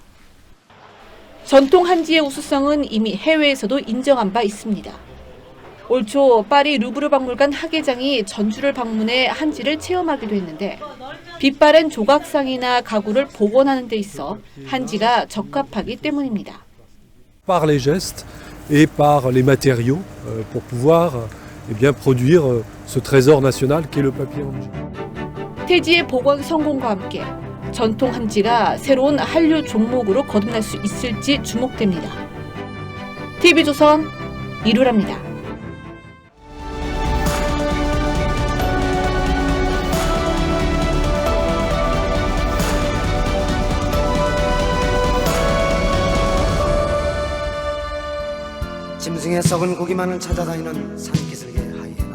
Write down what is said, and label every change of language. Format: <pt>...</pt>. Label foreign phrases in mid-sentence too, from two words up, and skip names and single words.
<ko>전통 한지의 우수성은 이미 해외에서도 인정한 바 있습니다. 올 초 파리 루브르 박물관 학예장이 전주를 방문해 한지를 체험하기도 했는데 빛바랜 조각상이나 가구를 복원하는 데 있어 한지가 적합하기 때문입니다.</ko> <fr>Par les gestes et par les matériaux pour pouvoir produire ce trésor national qu'est le papier origine.</fr> <ko>태지의 복원 성공과 함께 전통 한지가 새로운 한류 종목으로 거듭날 수 있을지 주목됩니다. TV조선 이루랍니다. 짐승의 썩은 고기만을 찾아다니는 산기슭의 하이에나.</ko>